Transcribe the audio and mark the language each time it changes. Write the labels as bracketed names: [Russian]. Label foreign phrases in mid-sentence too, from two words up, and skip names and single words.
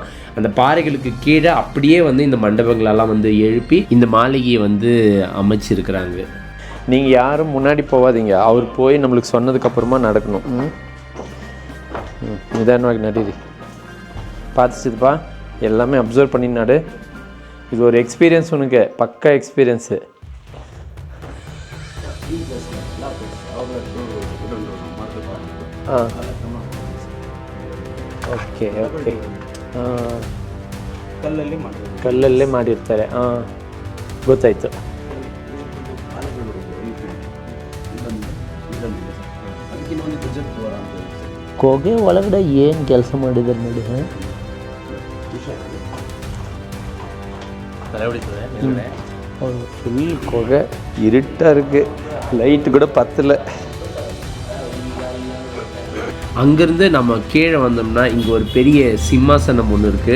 [Tamil] அந்த பாறைகளுக்கு கீழே அப்படியே வந்து இந்த மண்டபங்களெல்லாம் வந்து எழுப்பி இந்த மாளிகையை வந்து அமைச்சிருக்கிறாங்க. நீங்கள் யாரும் முன்னாடி போகாதீங்க. அவர் போய் நம்மளுக்கு சொன்னதுக்கப்புறமா நடக்கணும். நிதானமாக நடிரி பார்த்துச்சுப்பா, எல்லாமே அப்சர்வ் பண்ணி நடு. இது ஒரு எக்ஸ்பீரியன்ஸ், உனக்கு பக்கா எக்ஸ்பீரியன்ஸு. [English] okay okay [Kannada] ಕಲ್ಲಲ್ಲೇ ಮಾಡಿರ್ತಾರೆ. ಗೊತ್ತಾಯ್ತು. ಕೊಗೆ ಒಳಗಡೆ ಏನು ಕೆಲಸ ಮಾಡಿದ್ದಾರೆ ನೋಡಿ. [Tamil] ஃபுல் கொகை, இருட்டாக இருக்குது, லைட்டு கூட பத்தலை. அங்கேருந்து நம்ம கீழே வந்தோம்னா இங்கே ஒரு பெரிய சிம்மாசனம் ஒன்று இருக்குது.